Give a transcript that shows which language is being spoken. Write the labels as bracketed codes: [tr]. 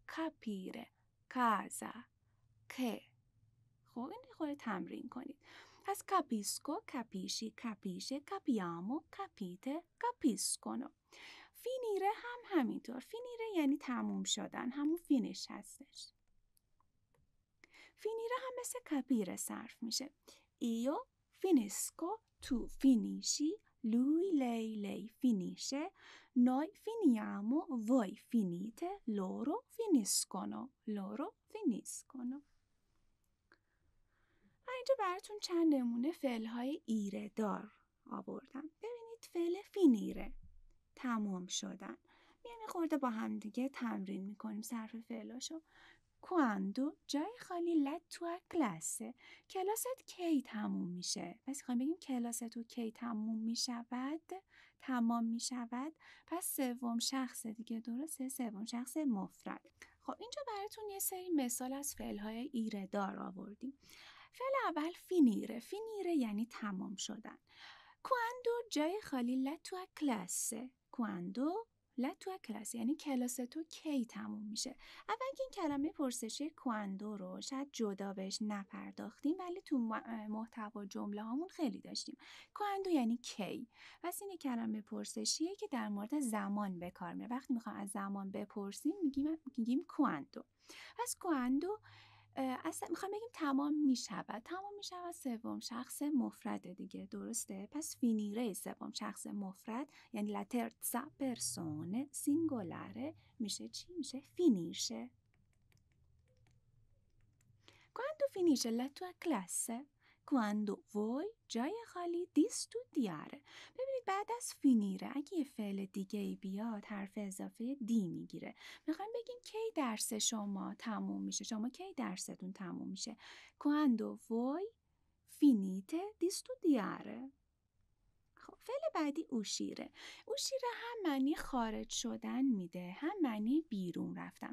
[fa] کاپیره، کازا، که. خب این خورده تمرین کنید. پس کاپیسکو، کاپیشی، کاپیشه، کاپیامو، کاپیته، کاپیسکونو. فینیره هم همینطور. فینیره یعنی تموم شدن، همون فینیش هستش. فینیره هم مثل کاپیره صرف میشه. [it] ایو finisco, tu finisci, lui, lei finisce, noi finiamo, voi finite, loro finiscono, loro finiscono. [fa] اینجا براتون چند نمونه فعل‌های ایره دار آوردم. ببینید فعل فینیره، تمام شدن. میایم یه خورده با هم دیگه تمرین میکنیم صرف فعلاشو. [it] Quando [fa] جای خالی [it] la tua classe. [fa] کلاست کی تموم میشه؟ پس میخوایم بگیم کلاست کی تموم میشود، تمام میشود. پس سوم شخص دیگه، درسته؟ سوم شخص مفرد. خب اینجا براتون یه سری مثال از فعل‌های ایره دار آوردیم. فعل اول فینیره. فینیره یعنی تمام شدن. [it] Quando [fa] جای خالی [it] la tua classe. Quando la tua classe [fa] یعنی کلاس تو کی تموم میشه. اول که این کلمه پرسشی کواندو رو شاید جدا بهش نپرداختیم، ولی تو محتوا جمله هامون خیلی داشتیم. کواندو یعنی کی. پس این کلمه پرسشیه که در مورد زمان به کار میره. وقتی میخوام از زمان بپرسیم میگیم کواندو. پس کواندو اصلا میخوام بگیم تمام میشود. تمام میشود سوم شخص مفرد دیگه، درسته؟ پس فینیره سوم شخص مفرد یعنی [it] la terza persona singolare [fa] میشه چی؟ میشه فینیشه. [it] Quando finisce la tua classe? Quando voi [fa] جای خالی [it] di studiare. [fa] ببینید بعد از فینیره اگه یه فعل دیگه ای بیاد حرف اضافه دی میگیره. میخوایم بگیم کی درس شما تموم میشه. شما کی درستون تموم میشه؟ [it] Quando voi finite di studiare. [fa] خب فعل بعدی اوشیره. اوشیره هم معنی خارج شدن میده، هم معنی بیرون رفتن.